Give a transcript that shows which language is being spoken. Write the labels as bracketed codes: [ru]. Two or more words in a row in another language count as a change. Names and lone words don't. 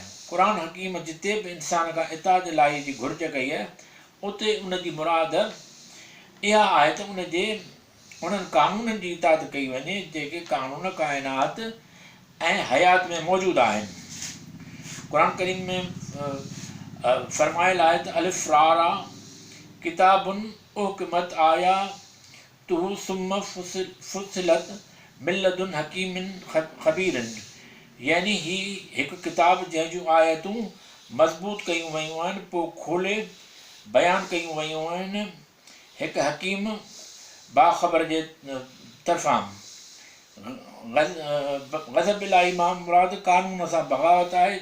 [sd] क़ुरान हकीम जिते बि इंसान खां इताद इलाही जी घुर्ज कई आहे उते उन जी मुराद इहा आहे त उन्हनि क़ानूननि जी इताद कई वञे जेके क़ानून काइनात ऐं हयात में मौजूदु आहिनि। क़ुरान करीम में फ़रमायल आहे त [ar] الف را را كتابٌ أحكمت آياته ثم فصلت من لدن حكيم خبير, [sd] यानी ही हिकु किताब जंहिं जूं आयतूं मज़बूत कयूं वयूं आहिनि, पोइ खोले बयानु कयूं वयूं आहिनि हिकु हकीम बाख़बर जे तरफ़ां। ग़ज़ब इलाही मां मुराद क़ानून सां बग़ावत आहे।